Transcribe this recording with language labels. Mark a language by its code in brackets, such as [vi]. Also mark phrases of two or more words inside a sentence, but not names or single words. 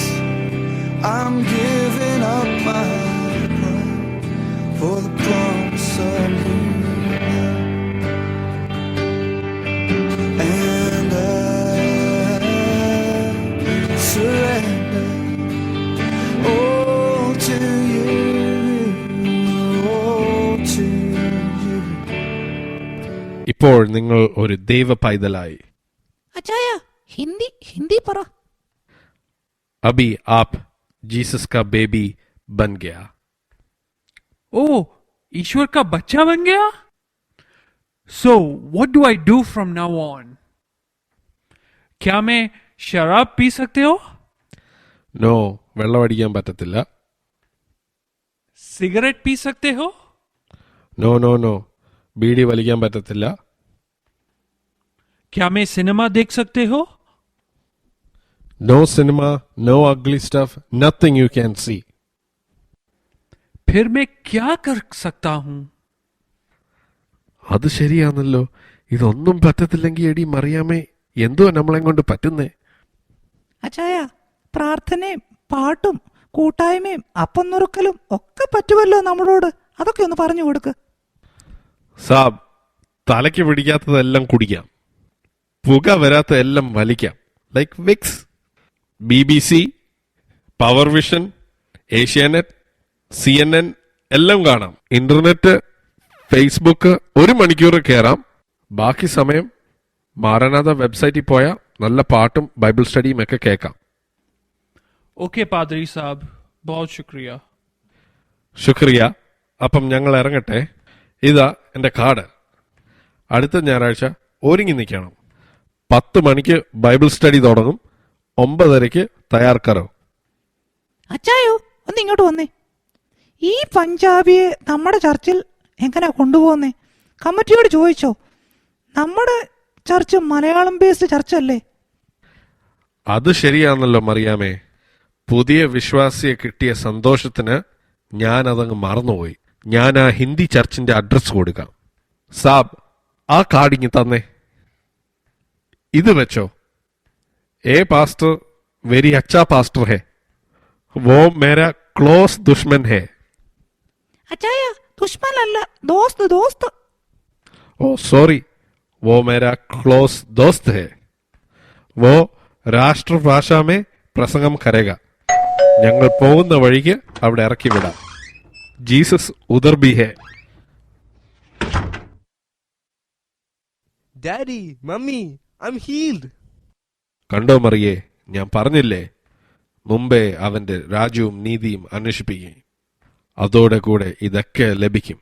[en] I'm giving up my pride for the promise of new life. And I surrender all to you, all to you. [ml] ഇപ്പോൾ നിങ്ങൾ ഒരു ദൈവ പൈതലായി. അച്ചായ ഹിന്ദി പറ. [hi] अभी आप जीसस का बेबी बन गया. ओ, ईश्वर का बच्चा बन गया. [en] So what do I do from now on? [hi] क्या मैं शराब पी सकते हो? [ml] നോ, വെള്ളമടിക്കാൻ പറ്റത്തില്ല. [hi] सिगरेट पी सकते हो? [ml] നോ നോ നോ, ബീഡി വലിക്കാൻ പറ്റത്തില്ല. [hi] क्या मैं सिनेमा देख सकते हो? [en] No cinema, no ugly stuff, nothing you can see. [hi] फिर मैं क्या कर सकता हूं? [ml] അത് ശരിയാണല്ലോ. ഇതൊന്നും പറ്റത്തില്ലെങ്കിൽ എടി മറിയാമേ, എന്തുവാ നമ്മളെ കൊണ്ട് പറ്റുന്നേ? അച്ചായ പ്രാർത്ഥനയും പാട്ടും കൂട്ടായ്മയും അപ്പം നുറുക്കലും ഒക്കെ പറ്റുമല്ലോ നമ്മളോട്. അതൊക്കെ ഒന്ന് പറഞ്ഞു കൊടുക്ക്. സാബ്, തലയ്ക്ക് പിടിക്കാത്തതെല്ലാം കുടിക്കാം, പുക വരാത്ത എല്ലാം വലിക്കാം. ലൈക്ക് വിക്സ്, BBC, പവർ വിഷൻ, ഏഷ്യാനെറ്റ്, CNN എല്ലാം കാണാം. ഇന്റർനെറ്റ്, ഫേസ്ബുക്ക് 1 മണിക്കൂർ കയറാം. ബാക്കി സമയം മാരനാഥ വെബ്സൈറ്റിൽ പോയാൽ നല്ല പാട്ടും ബൈബിൾ സ്റ്റഡിയും ഒക്കെ കേൾക്കാം. [hi] ओके पादरी साहब, बहुत शुक्रिया. [ml] ശുക്രിയ. അപ്പം ഞങ്ങൾ ഇറങ്ങട്ടെ. ഇതാ എൻ്റെ കാർഡ്. അടുത്ത ഞായറാഴ്ച ഒരുങ്ങി നിൽക്കണം. 10 മണിക്ക് [en] Bible study [ml] തുടങ്ങും. 9:30 [hi] तैयार करो. [ml] അച്ചായോ ഒന്ന് ഇങ്ങോട്ട് വന്നേ. ഈ പഞ്ചാബിയെ നമ്മുടെ ചർച്ചിൽ എങ്ങനെ കൊണ്ടുപോകുന്നേ? കമ്മിറ്റിയോട് ചോദിച്ചോ? നമ്മുടെ ചർച്ച് മലയാളം ബേസ്ഡ് ചർച്ചല്ലേ? അത് ശരിയാണല്ലോ മറിയാമേ. പുതിയ വിശ്വാസിയെ കിട്ടിയ സന്തോഷത്തിന് ഞാൻ അതങ്ങ് മറന്നുപോയി. ഞാൻ ആ ഹിന്ദി ചർച്ചിന്റെ അഡ്രസ് കൊടുക്കാം. സാബ്, ആ കാർഡിങ് തന്നെ. ഇത് വെച്ചോ. [en] A pastor very [hi] अच्छा पास्टर है, वो मेरा क्लोज दुश्मन है. [ml] അച്ചായ ദുഷ്മനല്ല, [hi] दोस्त दोस्त. ओ सॉरी, वो मेरा क्लोज दोस्त है. वो രാഷ്ട്രഭാഷ में प्रसंगम करेगा. [ml] ഞങ്ങൾ പോകുന്ന വഴിക്ക് അവിടെ ഇറക്കി വിടാം. [hi] जीसस उधर भी है. [en] Daddy, Mummy, I am healed. [ml] കണ്ടോ മറിയേ, ഞാൻ പറഞ്ഞില്ലേ, മുമ്പേ അവന്റെ രാജ്യവും നീതിയും അന്വേഷിപ്പിക്കുകയും അതോടെ കൂടെ ഇതൊക്കെ ലഭിക്കും.